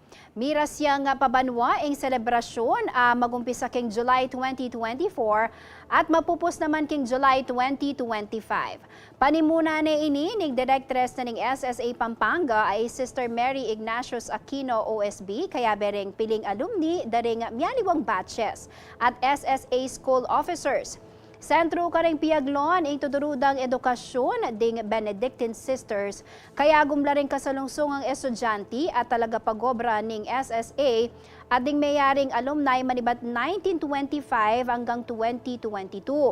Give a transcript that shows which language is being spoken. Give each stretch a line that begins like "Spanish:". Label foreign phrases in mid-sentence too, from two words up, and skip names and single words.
Pampanga: Mira siyang pabanwa ing selebrasyon magumpisa king July 2024 at mapupos naman king July 2025. Panimuna ni ini ning directress na ning SSA Pampanga ay Sister Mary Ignatius Aquino OSB kaya bereng piling alumni daring miyaliwang batches at SSA
English: school officers.
Pampanga: Sentro ka rin piaglon ang tudurudang edukasyon ding Benedictine Sisters kaya gumlaring kasalungsong ang estudyante at talaga pagobra ning SSA at ding mayaring alumni manibat 1925 hanggang 2022.